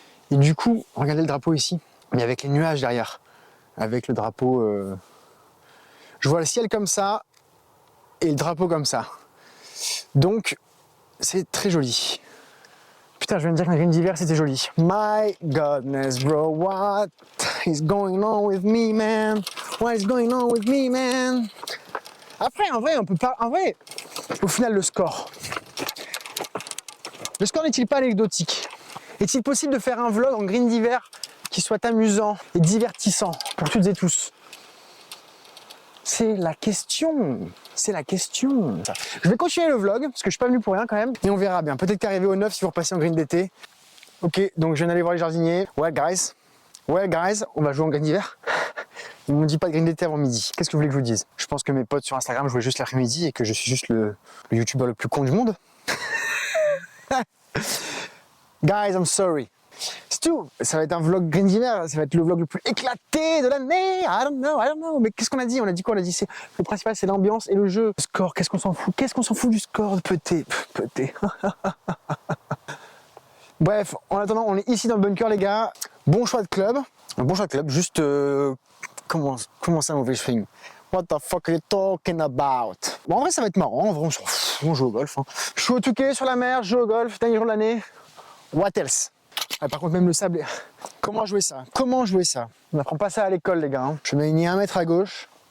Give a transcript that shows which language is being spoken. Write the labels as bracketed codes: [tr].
[fr] Et du coup, regardez le drapeau ici. Mais avec les nuages derrière. Avec le drapeau... Je vois le ciel comme ça. Et le drapeau comme ça. Donc, c'est très joli. Putain, je viens de dire qu'un green d'hiver, c'était joli. [en] My godness, bro. What is going on with me, man? What is going on with me, man? [fr] Après, en vrai, on peut pas... En vrai, au final, le score. Le score n'est-il pas anecdotique? Est-il possible de faire un vlog en green d'hiver qui soit amusant et divertissant pour toutes et tous? C'est la question. C'est la question. Je vais continuer le vlog, parce que je suis pas venu pour rien quand même. Et on verra bien. Peut-être qu'arriver au 9 si vous repassez en green d'été. Ok, donc je viens d'aller voir les jardiniers. Ouais, guys, on va jouer en green d'hiver. Ils m'ont dit pas de green d'été avant midi. Qu'est-ce que vous voulez que je vous dise? Je pense que mes potes sur Instagram jouaient juste l'après-midi et que je suis juste le youtubeur le plus con du monde. [en] Guys, I'm sorry. [fr] C'est tout. Ça va être un vlog green d'hiver. Ça va être le vlog le plus éclaté de l'année. [en] I don't know. [fr] Mais qu'est-ce qu'on a dit? On a dit quoi? On a dit le principal, c'est l'ambiance et le jeu. Le score, qu'est-ce qu'on s'en fout? Qu'est-ce qu'on s'en fout du score? Peut-être. Bref, en attendant, on est ici dans le bunker, les gars. Bon choix de club. Bon choix de club. Juste, comment ça, mauvais swing? [en] What the fuck are you talking about? [fr] Bon, en vrai, ça va être marrant. En vrai, on joue au golf. Hein. Je suis au Touquet sur la mer, je joue au golf, dernier jour de l'année. [en] What else? [fr] Ah, par contre, même le sable. Comment jouer ça? Comment jouer ça? On n'apprend pas ça à l'école, les gars. Hein. Je mets une 1 mètre à gauche.